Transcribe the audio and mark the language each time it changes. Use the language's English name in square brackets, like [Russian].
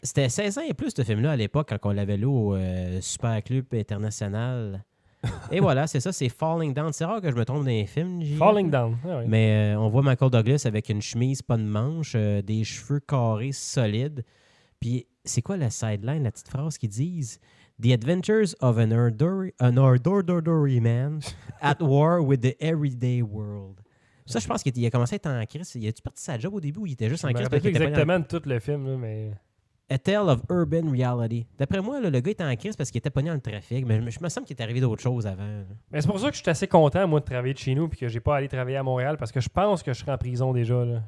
[French] C'était 16 ans et plus, ce film-là, à l'époque, quand on l'avait lu au Super Club International. Et voilà, c'est ça, c'est Falling Down. C'est rare que je me trompe dans les films, GF. Falling Down, ah oui. Mais on voit Michael Douglas avec une chemise, pas de manche, des cheveux carrés solides. Puis, c'est quoi la sideline, la petite phrase qu'ils disent? [English] The adventures of an ordinary man at war with the everyday world. [French] Ça, je pense qu'il a commencé à être en crise. Il a-tu parti sa job au début ou il était juste en crise? Je me rappelle plus exactement de tout le film, là, mais... [English] A Tale of Urban Reality. [French] D'après moi, là, le gars était en crise parce qu'il était pogné dans le trafic, mais je me semble qu'il est arrivé d'autres choses avant. Là. Mais c'est pour ça que je suis assez content, moi, de travailler de chez nous et que j'ai pas allé travailler à Montréal parce que je pense que je serais en prison déjà. Là.